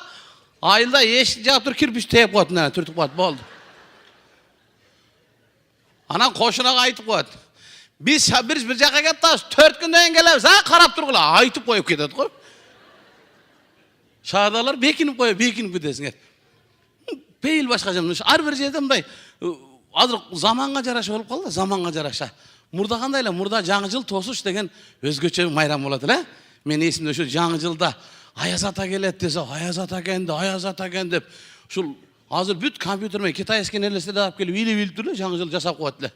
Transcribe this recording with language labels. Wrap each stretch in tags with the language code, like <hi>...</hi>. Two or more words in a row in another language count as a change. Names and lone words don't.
<ky>Айылда эшик жаап туруп кирпич тээп коет, мына түртүп коет, болду. Анан кошунага айтып коет. Биз бир жака келип атабыз, 4 күндөн кийин келебиз, карап тургула, айтып коюп кетет го. Шаардалар бекинип кетесиңер. Peyil başkaca. Har bir jerde mınday azыр zamanга жараша болуп калды, zamanга жараша. Murda kандай эле, murda жаңы жыл тосуш деген өзгөчө майрам болот эле. Мен эсимде ошо жаңы жылда Аяз ата келет десе, Аяз ата экен деп, ушул азыр бүт компьютер менен китайский нерселерди алып келип илип туруп жаңы жыл жасап коет эле.</ky>